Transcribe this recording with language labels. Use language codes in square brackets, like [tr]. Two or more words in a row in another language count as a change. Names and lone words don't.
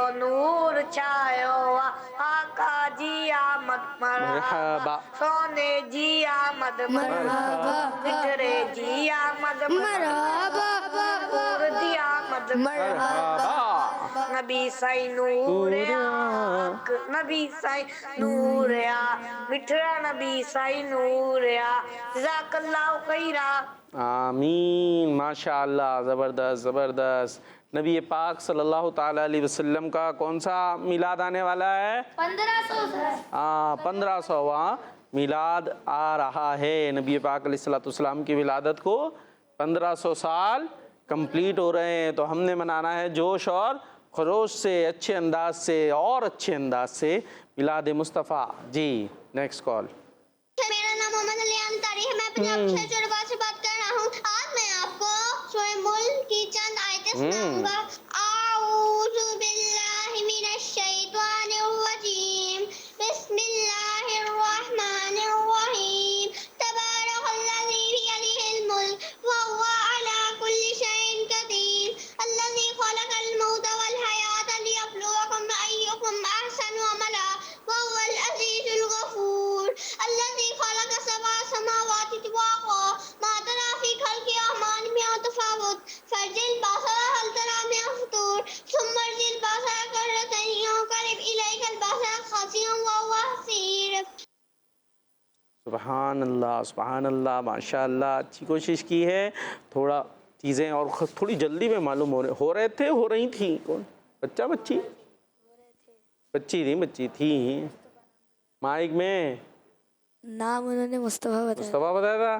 [sd] नूर छायो आ, आका जी आमद मरहबा, सोने जी आमद मरहबा, जिगरे जी आमद मरहबा, नूर आमद मरहबा, नबी साईं नूर आ, नबी साईं नूर आ, मिठड़ा नबी साईं नूर आ, [ar] جزاك الله خيرا. आमीन, ما شاء الله, [ur] زبردست زبردست. نبی پاک [ar] صلى الله تعالى عليه وسلم [ur] کا کون سا میلاد آنے والا ہے? 1500। 1500واں میلاد آ رہا ہے. نبی پاک علیہ السلام کی ولادت کو 1500 سال کمپلیٹ ہو رہے ہیں، تو ہم نے منانا ہے جوش اور خروش سے، اچھے انداز سے اور اچھے انداز سے میلاد مصطفیٰ. جی، نیکسٹ کال. میرا نام محمد علی انصاری ہے، میں پنجاب سے چروا سے بات کر رہا ہوں. آج میں آپ کو سورہ ملک کی چند آیتیں سناؤں گا. [ar] أعوذ بالله من الشيطان الرجيم، بسم الله الرحمن الرحيم، تبارك الذي بيده الملك وهو على كل شيء قدير، الذي خلق الموت والحياة ليبلوكم أيكم أحسن عملا وهو العزيز الغفور، الذي خلق سبع سماوات طباقا ما ترى في خلق الرحمن من تفاوت، فارجع البصر هل ترى من فطور، ثم ارجع البصر كرتين ينقلب إليك البصر خاسئا وهو حسير. سبحان الله، سبحان الله, ما شاء الله. [ur] اچھی کوشش کی ہے. تھوڑا چیزیں اور تھوڑی جلدی میں معلوم ہو رہے تھے، ہو رہی تھی. کون بچہ بچی؟ بچی تھی. مائیک میں نام انہوں نے مصطفیٰ بتایا تھا.